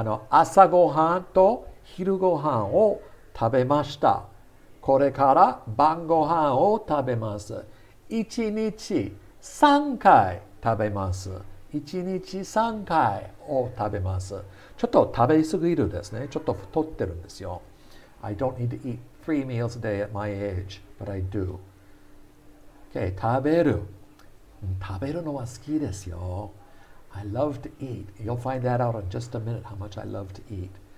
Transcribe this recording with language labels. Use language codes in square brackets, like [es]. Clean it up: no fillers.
[ja] 朝ごはんと昼ごはんを食べました。これから晩ごはんを食べます。1日3回食べます。 1日3回を食べます。ちょっと食べ過ぎるですね。ちょっと太ってるんですよ。 [en] I don't need to eat 3 meals a day at my age, but I do. [ja] Okay, 食べる。食べるのは好きですよ。 [en] I love to eat. You'll find that out in just a minute how much I love to eat.